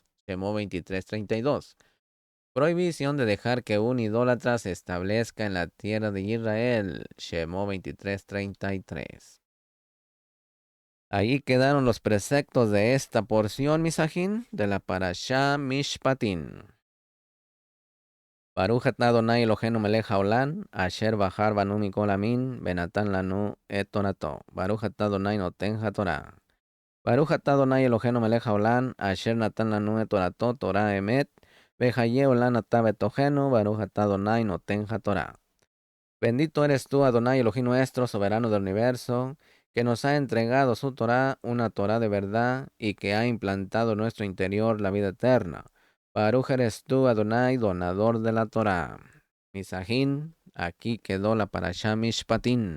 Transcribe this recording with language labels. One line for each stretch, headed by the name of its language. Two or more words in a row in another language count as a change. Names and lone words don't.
Spanish: Shemó 23:32. Prohibición de dejar que un idólatra se establezca en la tierra de Israel. Shemó 23:33. Ahí quedaron los preceptos de esta porción, Misajín, de la Parashá Mishpatín.
Hebrew: ברוך אתה אדוני אלוהינו מלך העולם אשר בחר בנו מכל העמים ונתן לנו את תורתו. ברוך אתה אדוני נותן התורה ברוך אתה אדוני אלוהינו מלך העולם אשר נתן לנו את תורתו תורת אמת וחיי עולם נטע בתוכנו ברוך אתה אדוני נותן התורה.
Spanish: Bendito eres tú, Adonai Elohim nuestro, soberano del universo, que nos ha entregado su Torah, una Torah de verdad, y que ha implantado en nuestro interior la vida eterna. Baruch eres tú, Adonai, donador de la Torah. Misajín, aquí quedó la Parashá Mishpatín.